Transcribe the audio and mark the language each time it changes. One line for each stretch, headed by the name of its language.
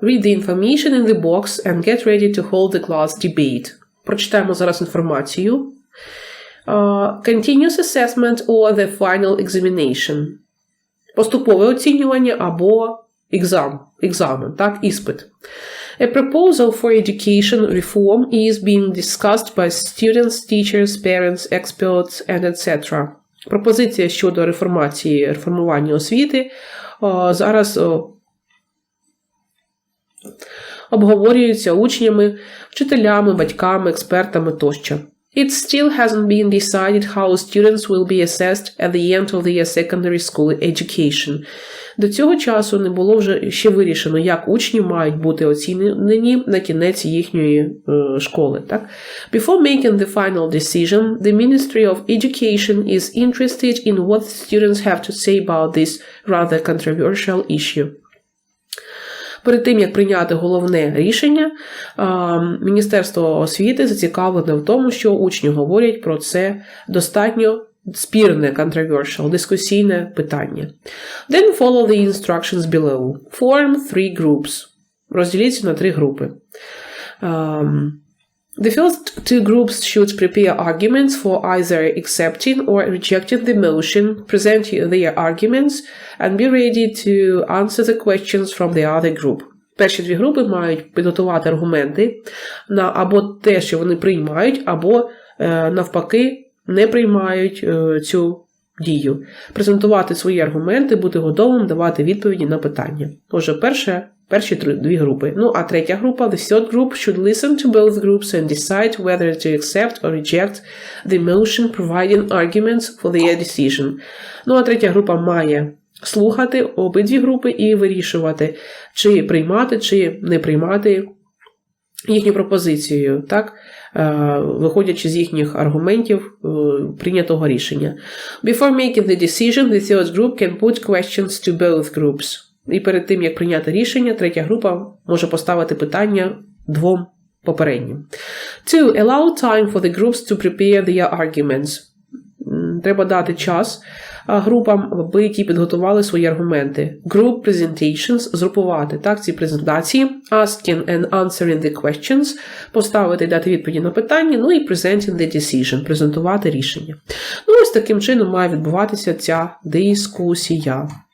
English: Read the information in the box and get ready to hold the class debate.
Ukrainian: Прочитаємо зараз інформацію.
English: Continuous assessment or the final examination.
Ukrainian: Поступове оцінювання або екзамен, так, іспит.
English: A proposal for education reform is being discussed by students, teachers, parents, experts, and etc.
Ukrainian: Пропозиція щодо реформування освіти зараз обговорюється учнями, вчителями, батьками, експертами тощо.
English: It still hasn't been decided how students will be assessed at the end of their secondary school education.
Ukrainian: До цього часу не було вже ще вирішено, як учні мають бути оцінені на кінець їхньої школи. Так?
English: Before making the final decision, the Ministry of Education is interested in what students have to say about this rather controversial issue.
Ukrainian: Перед тим, як прийняти головне рішення, Міністерство освіти зацікавлене в тому, що учні говорять про це достатньо спірне, controversial, дискусійне питання.
English: Then follow the instructions below. Form 3 groups.
Ukrainian: Розділіться на 3 групи.
English: The first 2 groups should prepare arguments for either accepting or rejecting the motion, present their arguments, and be ready to answer the questions from the other group.
Ukrainian: Перші 2 групи мають підготувати аргументи на або те, що вони приймають, або навпаки не приймають цю дію. Презентувати свої аргументи, бути готовим давати відповіді на питання. Отже, перші 2 групи. Ну, а третя група,
English: the third group, should listen to both groups and decide whether to accept or reject the motion, providing arguments for their decision.
Ukrainian: Ну, а третя група має слухати обидві групи і вирішувати, чи приймати, чи не приймати їхню пропозицію, так? Виходячи з їхніх аргументів прийнятого рішення.
English: Before making the decision, the third group can put questions to both groups.
Ukrainian: І перед тим, як прийняти рішення, третя група може поставити питання 2 попереднім. 2.
English: Allow time for the groups to prepare their arguments.
Ukrainian: Треба дати час групам, аби ті підготували свої аргументи.
English: Group presentations
Ukrainian: – згрупувати, так, ці презентації.
English: Asking and answering the questions
Ukrainian: – поставити і дати відповіді на питання. Ну і
English: presenting the decision
Ukrainian: – презентувати рішення. Ну, ось таким чином має відбуватися ця дискусія.